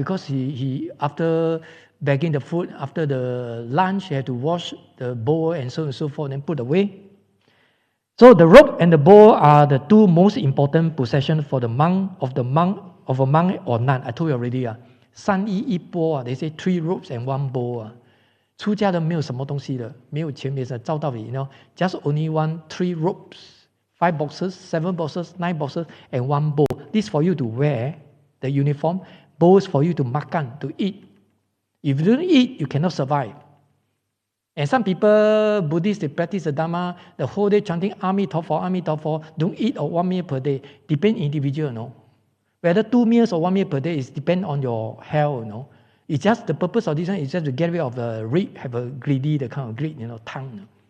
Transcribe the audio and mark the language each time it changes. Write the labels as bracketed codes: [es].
[en] Because he after bagging the food, after the lunch, he had to wash the bowl and so on and so forth, and put away. So the robe and the bowl are the 2 most important possessions for the monk of a monk or nun. I told you already. 3衣1钵 they say 3 robes and 1 bowl. [zh] 出家的没有什么东西的，没有钱没什么，照道理 [en] just only 3 robes, 5 boxes, 7 boxes, 9 boxes, and 1 bowl. This for you to wear, the uniform. Bowls for you to makan, to eat. If you don't eat, you cannot survive. And some people, Buddhists, they practice the Dharma, the whole day chanting Amitabha, don't eat or 1 meal per day. Depend individual, Whether 2 meals or 1 meal per day is depend on your health, It's just the purpose of this one is just to get rid of the greed, have a greedy, the kind of greed, tongue.